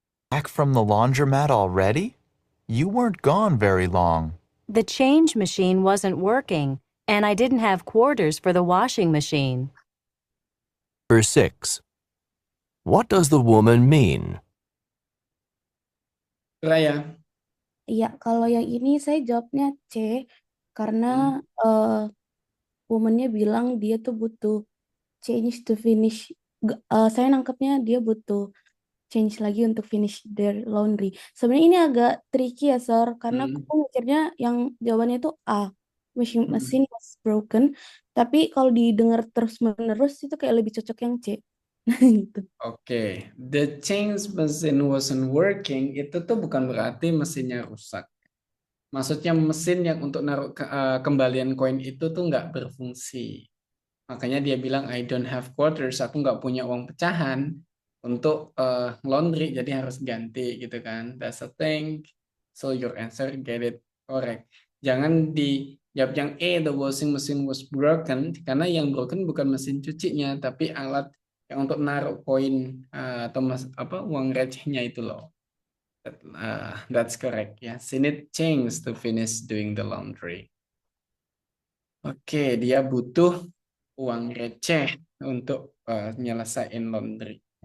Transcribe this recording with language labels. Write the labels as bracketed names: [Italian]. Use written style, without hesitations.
[English] Back from the laundromat already? You weren't gone very long. The change machine wasn't working, and I didn't have quarters for the washing machine. Number 6. What does the woman mean? Suraya. [Indonesian] Iya, kalau yang ini saya jawabnya C karena woman-nya bilang dia tuh butuh [English] change to finish. [Indonesian] Saya nangkepnya dia butuh change lagi untuk [English] finish their laundry. [Indonesian] Sebenarnya ini agak tricky ya, Sir, karena aku mikirnya yang jawabannya itu A. [English] Machine was broken. [Indonesian] Tapi kalau didengar terus-menerus itu kayak lebih cocok yang C. Gitu. Oke, [English] the change machine wasn't working [Indonesian] itu tuh bukan berarti mesinnya rusak. Maksudnya mesin yang untuk naruh kembalian koin itu tuh nggak berfungsi. Makanya dia bilang [English] I don't have quarters, [Indonesian] aku nggak punya uang pecahan untuk laundry, jadi harus ganti gitu kan. [English] That's a thing. So your answer get it correct. [Indonesian] Jangan dijawab yang [English] the washing machine was broken, [Indonesian] karena yang broken bukan mesin cucinya, tapi alat yang untuk naruh koin atau uang recehnya itu loh. [English] That's correct ya. She need change to finish doing the laundry. [Indonesian] Oke, dia butuh uang receh untuk nyelesain laundry.